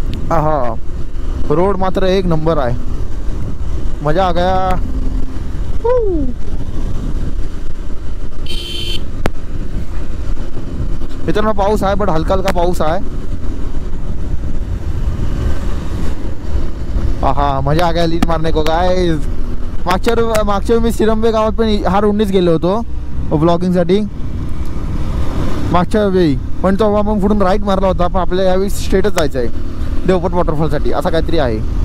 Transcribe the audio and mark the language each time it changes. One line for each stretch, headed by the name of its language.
Marathi: हा रोड मात्र एक नंबर आहे.
Hindi: मजा आ गया.
Marathi: मित्रांनो पाऊस आहे, बट हलका हलका पाऊस आहे.
Hindi: हा मजा आ गया लीड मारने को काय.
Marathi: मागच्या मी सिरंबे गावात पण हा रोडनीच गेलो होतो ब्लॉगिंगसाठी मागच्या वेळी, पण तो मग पुढून राईट मारला होता. पण आपल्याला यावेळी स्ट्रेटच जायचं आहे देवपट वॉटरफॉलसाठी, असं काहीतरी आहे.